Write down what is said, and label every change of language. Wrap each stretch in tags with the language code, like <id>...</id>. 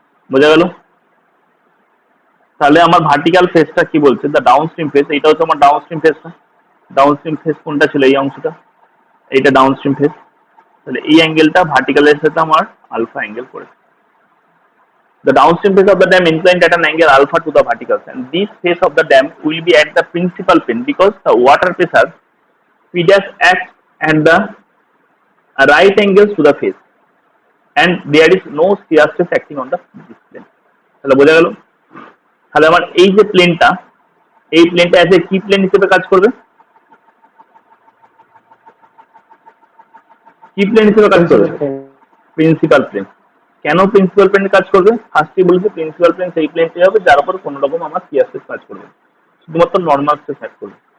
<bn>বোঝা গেল? তাহলে আমার ভার্টিক্যাল ফেসটা কি বলছে,</bn> <en>the downstream face,</en> <bn>এইটা হচ্ছে আমার ডাউন স্ট্রিম ফেসটা। ডাউন স্ট্রিম ফেস কোনটা ছিল, এই অংশটা, এইটা ডাউন স্ট্রিম ফেস। তাহলে এই অ্যাঙ্গেলটা ভার্টিক্যালের সাথে আমার আলফা অ্যাঙ্গেল করেছে।</bn> <en>The downstream face of the dam inclined at an angle alpha to the verticals, and this face of the dam will be at the principal plane because the water pressure P dash acts at the right angles to the face, and there is no shear stress acting on the this plane.</en> <bn>তাহলে বোঝা গেল? তাহলে আমার এই যে প্লেনটা, এই প্লেনটা এজ এ কি প্লেন হিসেবে কাজ করবে? কি প্লেন হিসেবে কাজ করবে? Principal plane. Principal plane. কেন প্রিন্সিপাল প্লেন কাজ করবে? ফার্স্টে বলেছে প্রিন্সিপাল প্লেন সেই প্লেনটাই হবে যার উপর কোনো রকম আমার শিয়ার স্ট্রেস কাজ করবে, শুধুমাত্র নর্মাল স্ট্রেস অ্যাক্ট করবে।</bn>